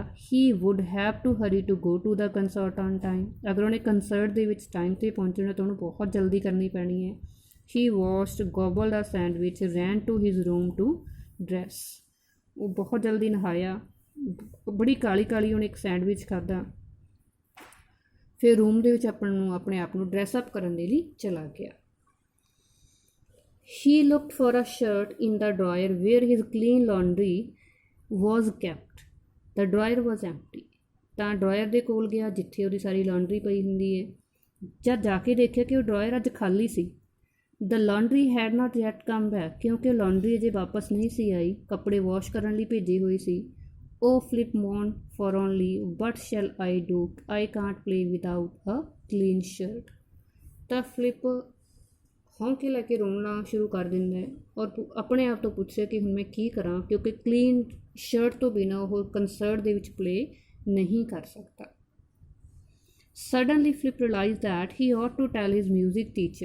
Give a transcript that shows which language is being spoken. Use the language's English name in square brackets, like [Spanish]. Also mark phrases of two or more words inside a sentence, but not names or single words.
[English] he would have to hurry to go to the concert on time, [Punjabi] ਅਗਰ ਉਹਨੇ ਕੰਸਰਟ ਦੇ ਵਿੱਚ ਟਾਈਮ 'ਤੇ ਪਹੁੰਚਣਾ ਤਾਂ ਉਹਨੂੰ ਬਹੁਤ ਜਲਦੀ ਕਰਨੀ ਪੈਣੀ ਹੈ। [English] he washed, gobbled the sandwich, ran to his room to dress, [Punjabi] ਉਹ ਬਹੁਤ ਜਲਦੀ ਨਹਾਇਆ, ਬੜੀ ਕਾਲੀ ਕਾਲੀ ਉਹਨੇ ਇੱਕ ਸੈਂਡਵਿਚ ਖਾਧਾ, ਫਿਰ ਰੂਮ ਦੇ ਵਿੱਚ ਆਪਣੇ ਆਪ ਨੂੰ [English] dress up [Punjabi] ਕਰਨ ਦੇ ਲਈ ਚਲਾ ਗਿਆ। [English] He looked for a shirt in the drawer where his clean laundry was kept. The drawer was empty. [Punjabi] ਤਾਂ ਡਰਾਇਰ ਦੇ ਕੋਲ ਗਿਆ ਜਿੱਥੇ ਉਹਦੀ ਸਾਰੀ ਲਾਂਡਰੀ ਪਈ ਹੁੰਦੀ ਹੈ। ਜਦ ਜਾ ਕੇ ਦੇਖਿਆ ਕਿ ਉਹ ਡਰਾਇਰ ਅੱਜ ਖਾਲੀ ਸੀ। [English] The laundry had not yet come back, [Punjabi] ਕਿਉਂਕਿ ਲਾਂਡਰੀ ਅਜੇ ਵਾਪਸ ਨਹੀਂ ਸੀ ਆਈ, ਕੱਪੜੇ ਵਾਸ਼ ਕਰਨ ਲਈ ਭੇਜੇ ਹੋਏ ਸੀ। [English] Oh, Flip moaned forlornly, what shall I do? I can't play without a clean shirt. [Punjabi] ਤਾਂ ਫਲਿਪ ਹੌਂਕੇ ਲੈ ਕੇ ਰੋਣਾ ਸ਼ੁਰੂ ਕਰ ਦਿੰਦਾ ਹੈ ਔਰ ਆਪਣੇ ਆਪ ਤੋਂ ਪੁੱਛਿਆ ਕਿ ਹੁਣ ਮੈਂ ਕੀ ਕਰਾਂ, ਕਿਉਂਕਿ [English] clean shirt [Punjabi] ਤੋਂ ਬਿਨਾਂ ਉਹ ਕੰਸਰਟ ਦੇ ਵਿੱਚ ਪਲੇ ਨਹੀਂ ਕਰ ਸਕਦਾ। [English] suddenly Flip realize that he ought to tell his music teacher.